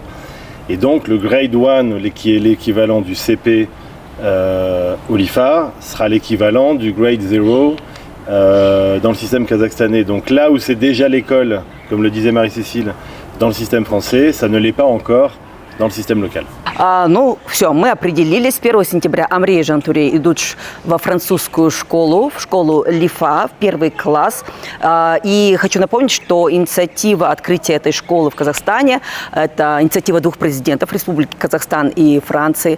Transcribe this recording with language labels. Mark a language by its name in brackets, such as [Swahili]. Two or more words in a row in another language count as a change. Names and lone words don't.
[French] Et donc le grade 1, qui est l'équivalent du CP au LIFA, sera l'équivalent du grade 0 dans le système kazakhstanais. Donc là où c'est déjà l'école, comme le disait Marie-Cécile, dans le système français, ça ne l'est pas encore dans le système local. [Russian] Ну, все, мы определились. 1 сентября Амри и Жантури идут во французскую школу, в школу ЛИФА, в первый класс. И хочу напомнить, что инициатива открытия этой школы в Казахстане – это инициатива двух президентов Республики Казахстан и Франции.